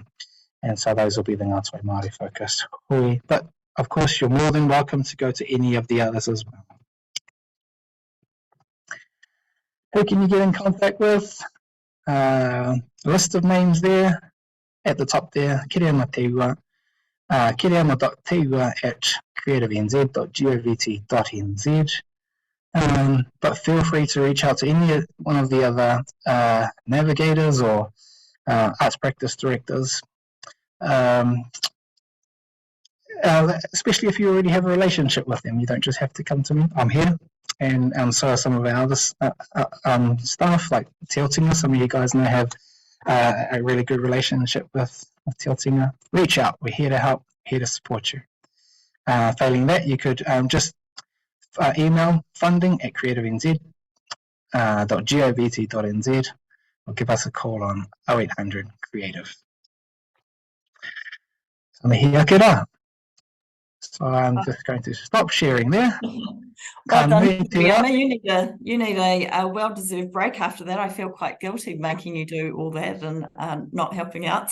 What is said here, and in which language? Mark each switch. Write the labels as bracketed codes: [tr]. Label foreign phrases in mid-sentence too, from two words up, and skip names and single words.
[en] And so those will be the Ngāti Māori focused hui. But of course, you're more than welcome to go to any of the others as well. Who can you get in contact with? A list of names there at the top there. Kiriama Teua, kiriama.teua@creativenz.govt.nz. But feel free to reach out to any one of the other navigators or arts practice directors, especially if you already have a relationship with them. You don't just have to come to me. I'm here, and so are some of our other staff, like Te Otinga. Some of you guys know have a really good relationship with Te Otinga. Reach out. We're here to help, here to support you. Failing that, you could just email funding@creativenz.govt.nz or give us a call on 0800 Creative. So I'm just going to stop sharing there. Well done, Kiriama. You need a well-deserved break after that. I feel quite guilty making you do all that and not helping out.